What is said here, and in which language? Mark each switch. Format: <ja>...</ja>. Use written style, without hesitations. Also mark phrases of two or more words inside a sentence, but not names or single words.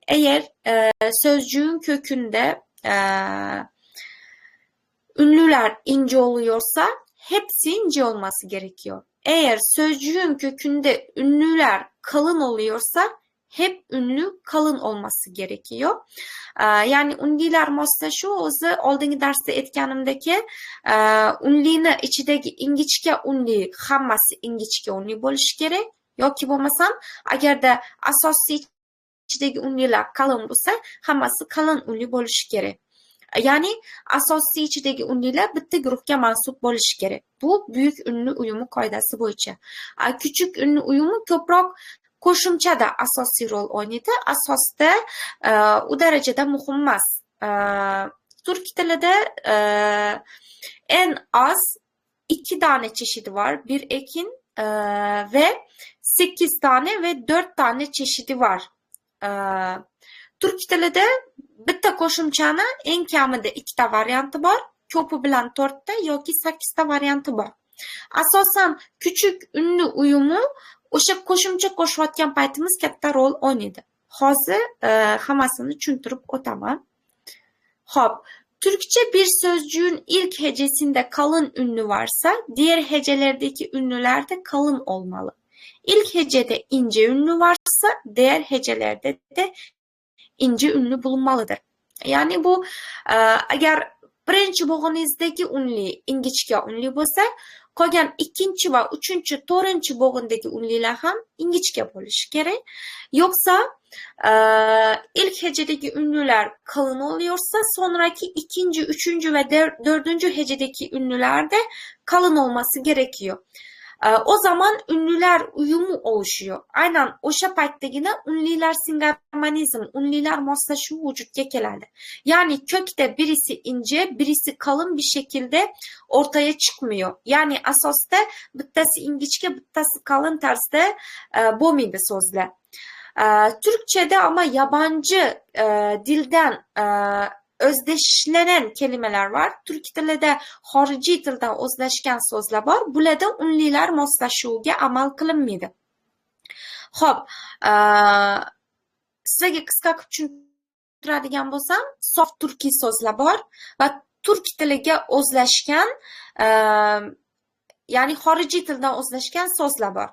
<tr>Eğer sözcüğün kökünde ünlüler ince oluyorsa hepsi ince olması gerekiyor. Eğer sözcüğün kökünde ünlüler kalın oluyorsa hep ünlü kalın olması gerekiyor.</tr> <uz>Yani unlilar moslashuv o'zi oldingi darsda aytganimdagi unlini ichidagi ingichka unli hammasi ingichka unli bo'lishi kerak yoki bo'lmasam agarda asosiy ichidagi unlilar qalin bo'lsa hammasi qalin unli bo'lishi kerak. Yani asosiy ichidagi unlilar bitta guruhga mansub bo'lishi kerak.</uz> <tr>Bu büyük ünlü uyumu</tr> <uz>qoidasi bo'yicha.</uz> <tr>Küçük ünlü uyumu</tr> <uz>ko'proq qo'shimchada asosiy rol o'ynaydi. Asosda u darajada muhim emas. Turk tilida</uz> <tr>en az 2 tane çeşidi var. Bir ekin ve 8 tane ve 4 tane çeşidi var.</tr> <uz>Turk tilida bitta qo'shimchani eng kamida 2 ta varianti bor, ko'pi bilan 4 ta yoki 8 ta varianti bor. Asosan</uz> <tr>küçük ünlü uyumu</tr> <uz>o'sha qo'shimcha qo'shayotgan paytimiz katta rol o'ynaydi. Hozir hammasini tushuntirib o'taman. Hop,</uz> <tr>Türkçe bir sözcüğün ilk hecesinde kalın ünlü varsa diğer hecelerdeki ünlüler de kalın olmalı. İlk hecede ince ünlü varsa diğer hecelerde de ince ünlü bulunmalıdır.</tr> <uz>Yani bu agar birinchi bo'g'inizdagi unli ingichka unli bo'lsa, qolgan ikkinchi va uchinchi, to'rtinchi bo'g'indagi unlilar ham ingichka bo'lishi kerak.</uz> <tr>Yoksa ilk hecedeki ünlüler kalın oluyorsa sonraki ikinci, üçüncü ve dördüncü hecedeki ünlüler de kalın olması gerekiyor. O zaman ünlüler uyumu oluşuyor.</tr> <uz>Aynen o'sha paytdagina unlilar singarmonizm, unlilar moslashuv vujudga keladi.</uz> <tr>Yani kökte birisi ince, birisi kalın bir şekilde ortaya çıkmıyor.</tr> <uz>Yani asosda bittasi ingichka, bittasi kalın tarzda bo'lmaydi so'zlar.</uz> <tr>Türkçe'de ama yabancı dilden özdeşlenen kelimeler var.</tr> <uz>Türk tilida xorijiy tildan o'zlashgan so'zlar bor. Bularda unlilar moslashuvga amal qilinmaydi. Xo'p, sizlarga qisqa qilib tushuntiradigan bo'lsam, sof turkiy so'zlar bor va turk tiliga o'zlashgan, ya'ni xorijiy tildan o'zlashgan so'zlar bor.</uz>